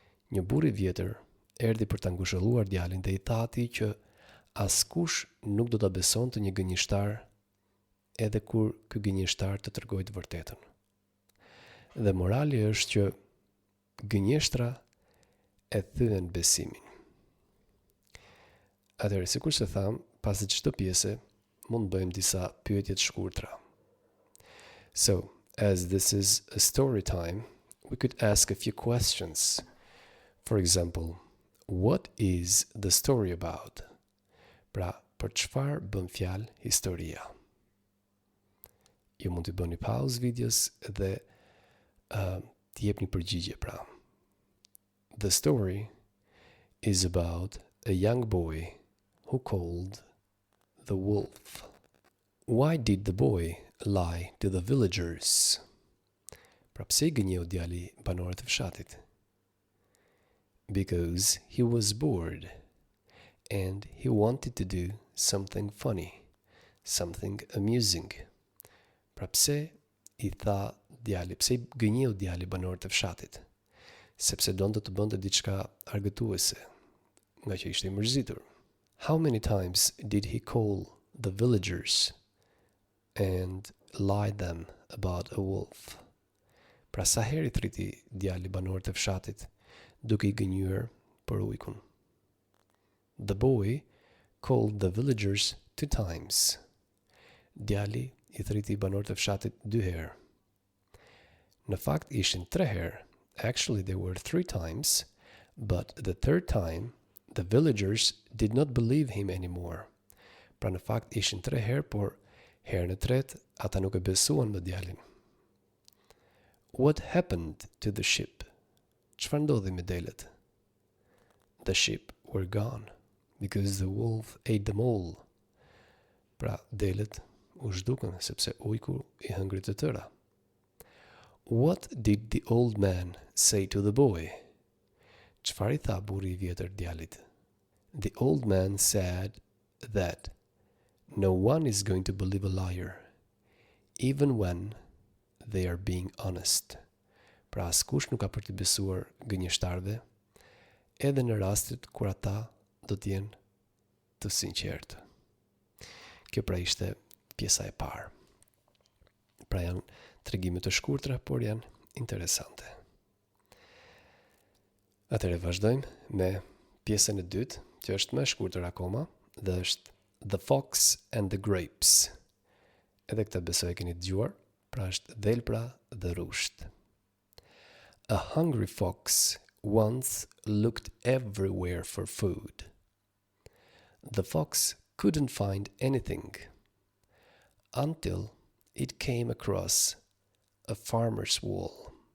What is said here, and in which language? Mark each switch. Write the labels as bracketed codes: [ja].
[sq] Një burr i vjetër erdhi për ta ngushëlluar djalin dhe i tha atij që askush nuk do ta besonte një gënjeshtar edhe kur ky gënjeshtar të tregojë të vërtetën. Dhe morali është që gënjeshtra e thyen besimin. Atëherë, sikur se tham, pas çdo pjese, mund bëjmë disa pyetje të shkurtra. [en] So, as this is a story time, we could ask a few questions. For example, what is the story about? [sq] Pra, për çfarë bën fjalë historia? Ju mund të bëni pauzë videos dhe të jepni përgjigje pra. [en] The story is about a young boy who called the wolf. Why did the boy lie to the villagers? [sq] Pra pse I gënjeu djali banorët e fshatit? [en] Because he was bored and he wanted to do something funny, something amusing. [sq] Pra pse I tha djali, pse I gënjeu djali banorët e fshatit? Sepse donte të bënte diçka argëtuese, nga që ishte I mërzitur. [en] How many times did he call the villagers and lie them about a wolf? [sq] Pra sa herë I thriti djali banorët e fshatit duke I gënjur për ujkun? [en] The boy called the villagers 2 times. [sq] Djali I thriti banorët e fshatit 2 herë. Në fakt ishin 3 herë. [en] Actually, there were 3 times, but the third time, the villagers did not believe him anymore. [sq] Pra në fakt ishin 3 herë, por herën e tretë ata nuk e besuan më djalin. [en] What happened to the sheep? [sq] Çfarë ndodhi me delet? [en] The sheep were gone, because the wolf ate them all. [sq] Pra delet u zhdukën sepse ujku I hëngri të tëra. [en] What did the old man say to the boy? [sq] Çfarë I tha burri I vjetër djalit? [en] The old man said that no one is going to believe a liar, even when they are being honest. [sq] Pra askush nuk ka për të besuar gënjeshtarëve, edhe në rastet kur ata do të jenë të sinqertë. Kjo pra ishte pjesa e parë. Pra janë tregime të shkurtra, por janë interesante. Atëherë vazhdojmë me pjesën e dytë, që është më e shkurtër akoma, dhe është The Fox and the Grapes. Edhe këtë besoj e keni dëgjuar, pra është dhelpra dhe rusht. [en] A hungry fox once looked everywhere for food. The fox couldn't find anything until it came across a farmer's wall.